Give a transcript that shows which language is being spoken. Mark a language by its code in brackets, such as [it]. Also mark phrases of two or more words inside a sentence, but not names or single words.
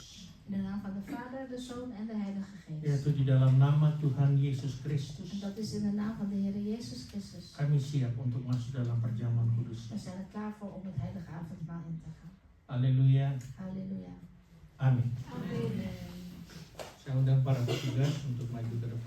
[nl] In de naam van de Vader, de Zoon en de Heilige Geest. [id] Yaitu di dalam nama Tuhan Yesus Kristus. [nl] En dat is in de naam van de Heer Jezus Christus. [id] Kami siap untuk masuk dalam perjamuan kudus. [nl] We zijn er klaar voor om het heilige avondmaal in te gaan. [id] Haleluya. [nl] Halleluja. [id] Amin. [nl] Amen. [id] Saya undang para petugas untuk maju ke depan.